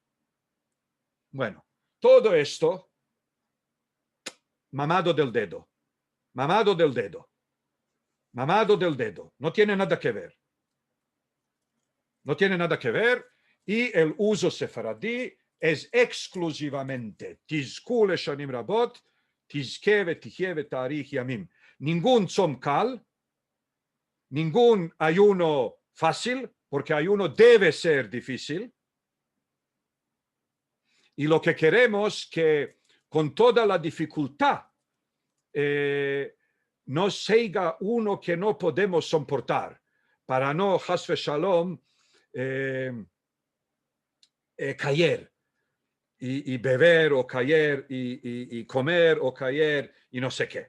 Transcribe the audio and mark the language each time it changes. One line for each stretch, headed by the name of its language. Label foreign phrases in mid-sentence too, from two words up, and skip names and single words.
Spanish: Bueno, todo esto, mamado del dedo, mamado del dedo, mamado del dedo, no tiene nada que ver. No tiene nada que ver y el uso sefaradí es exclusivamente
Hebrew: תזכו לשנים רבות תזכה ותחיה ותאריך ימים.
Spanish: Ningún
Hebrew: צום קל,
Spanish: ningún ayuno fácil, porque ayuno debe ser difícil. Y lo que queremos que con toda la dificultad no sea uno que no podemos soportar, para no,
Hebrew: חס ושלום,
Spanish: caer y beber o caer y comer o caer y no sé qué.